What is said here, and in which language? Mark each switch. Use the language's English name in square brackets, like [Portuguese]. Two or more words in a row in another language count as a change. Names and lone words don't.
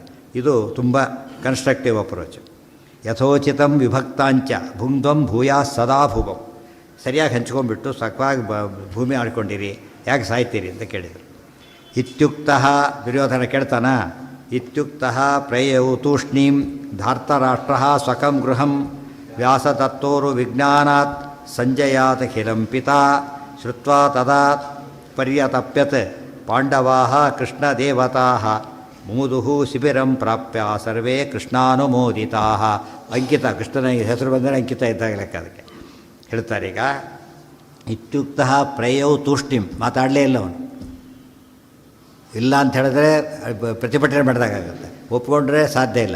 [Kannada] ಇದು ತುಂಬ [English] constructive approach. [Sanskrit] ಯಥೋಚಿತಂ ವಿಭಕ್ತಾಂಚ ಭುಂಧ್ವಂ ಭೂಯಾ ಸದಾ ಭುವಂ. [Kannada] ಸರಿಯಾಗಿ ಹಂಚ್ಕೊಂಡ್ಬಿಟ್ಟು ಸಖವಾಗಿ ಭೂಮಿ ಆಡ್ಕೊಂಡಿರಿ, ಯಾಕೆ ಸಾಯ್ತೀರಿ ಅಂತ ಕೇಳಿದರು. [Sanskrit] ಇತ್ಯುಕ್ತ [Kannada] ದುರ್ಯೋಧನ ಕೇಳ್ತಾನ. [Sanskrit] ಇತ್ಯುಕ್ತ ಪ್ರಯೌ ತೂಷ್ಣೀಂ ಧಾರ್ತರಾಷ್ಟ್ರ ಸ್ವಕಂ ಗೃಹಂ ವ್ಯಾಸತತ್ತೋರು ವಿಜ್ಞಾನಾತ್ ಸಂಜಯಾತ್ ಖಿಲಂ ಪಿತಾ ಶ್ರುತ್ವಾ ತದಾ ಪರ್ಯತಪ್ಯತ್ ಪಾಂಡವಾಃ ಕೃಷ್ಣದೇವತಾಃ ಮೂದುಹು ಶಿಬಿರಂ ಪ್ರಾಪ್ಯ ಸರ್ವೇ ಕೃಷ್ಣಾನುಮೋದಿತಾಃ. [Kannada] ಅಂಕಿತ, ಕೃಷ್ಣನ ಹೆಸರು ಬಂದರೆ ಅಂಕಿತ ಇದ್ದಾಗ ಲೆಕ್ಕ. ಅದಕ್ಕೆ ಹೇಳ್ತಾರೆ ಈಗ [Sanskrit] ಇತ್ಯುಕ್ತ ಪ್ರಯೌ ತೂಷ್ಣಿಂ. [Kannada] ಮಾತಾಡಲೇ ಇಲ್ಲ ಅವನು. ಇಲ್ಲ ಅಂತ ಹೇಳಿದ್ರೆ ಪ್ರತಿಭಟನೆ ಮಾಡಿದಾಗುತ್ತೆ, ಒಪ್ಕೊಂಡ್ರೆ ಸಾಧ್ಯ ಇಲ್ಲ.